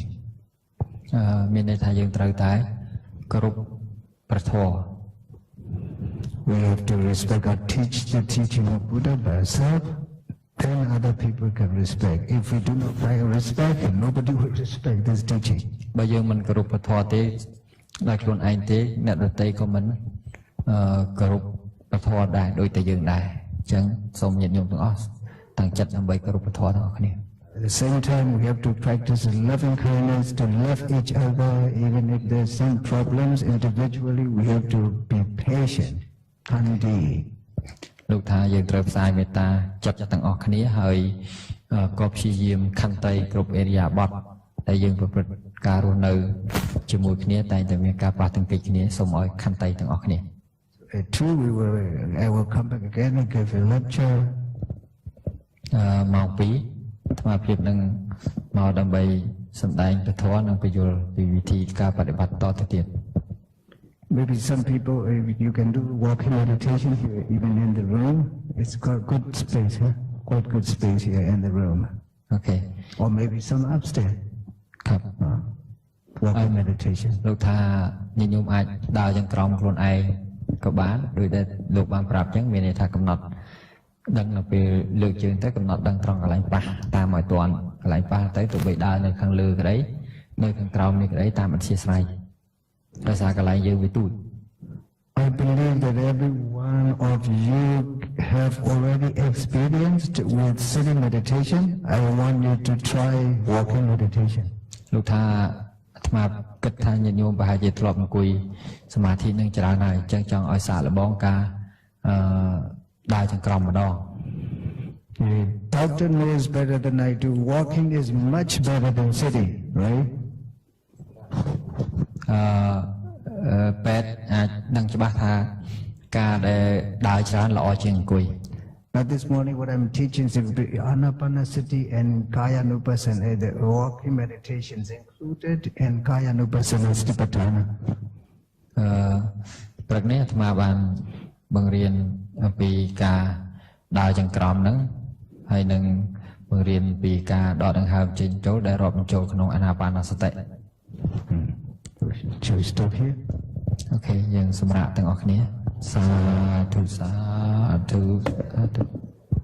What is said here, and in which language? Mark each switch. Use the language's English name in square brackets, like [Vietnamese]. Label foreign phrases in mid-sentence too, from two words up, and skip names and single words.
[Khmer] មានន័យថាយើងត្រូវតែគោរពព្រះធម៌ [English] We have to respect the teaching of Buddha by ourselves. Then other people can respect. If we do not respect, nobody will respect this teaching. [Khmer] បើយើងមិនគោរពព្រះធម៌ទេដោយខ្លួនឯងទេអ្នកដទៃក៏មិនគោរពព្រះធម៌ដែរដូចតែយើងដែរអញ្ចឹងសូមញាតិញោមទាំងអស់តាំងចិត្តដើម្បីគោរពព្រះធម៌ទាំងអស់គ្នា [English] At the same time, we have to practice loving kindness to love each other, even if there's some problems individually. We have to be patient, handi. [Khmer] លោកថាយើងត្រូវផ្សាយមេត្តាចិត្តទាំងអស់គ្នាហើយក៏ព្យាយាមខន្តីគ្រប់អេរិយាបថដែលយើងប្រព្រឹត្តការរស់នៅជាមួយគ្នាតែងតែមានការប៉ះទង្គិចគ្នាសូមឲ្យខន្តីទាំងអស់គ្នា [English] True, I will come back again and give a lecture. [Khmer] ម៉ោង 2 អាត្មាភាពនឹងមកដើម្បីសម្ដែងពធនិងពយល់ពីវិធីការបប្រតិបត្តិតទៅទៀត [English] Maybe some people, you can do walking meditation here, even in the room. It's got good space, huh? Quite good space here in the room. Okay. Or maybe some upstairs. ครับ walking meditation. [Khmer] លោកថាញញោមអាចដើរយ៉ាងក្រមខ្លួនឯងក៏បានដោយដែលលោកបានប្រាប់អញ្ចឹងមានន័យថាកំណត់ដឹងនៅពេលលើកជើងទៅកំណត់ដឹងត្រង់កន្លែងប៉ះតាមឲ្យទាន់កន្លែងប៉ះទៅទោះបីដើរនៅខាងលើក្តីនៅខាងក្រោមនេះក្តីតាមអធិស្ឋានដោយសារកន្លែងយើងវាទូច [English] I believe that every one of you have already experienced with sitting meditation. I want you to try walking meditation. [Khmer] លោកថាអាត្មាគិតថាញាតិញោមប្រហែលជាធ្លាប់អង្គុយសមាធិនឹងច្រើនហើយអញ្ចឹងចង់ឲ្យសាកល្បងការដើរចង្ក្រមម្ដង [English] The doctor knows better than I do. Walking is much better than sitting, right? [Khmer] ពេទ្យអាចដឹងច្បាស់ថាការដែលដើរច្រើនល្អជាងអង្គុយ [English] Now this morning what I'm teaching is Anapanasati and Kayanupassana. The walking meditation is included and Kayanupassana Satipatthana. [Khmer] ព្រឹកនេះអាត្មាបានបង្រៀនអំពីការដើរចង្ក្រមហ្នឹងហើយនឹងបង្រៀនពីការដកដង្ហើមចេញចូលដែលរាប់បញ្ចូលក្នុងអាណាបានសតិ [English] Shall we stop here? [Khmer] អូខេយើងសម្រាប់ទាំងអស់គ្នាសាធុសាធុ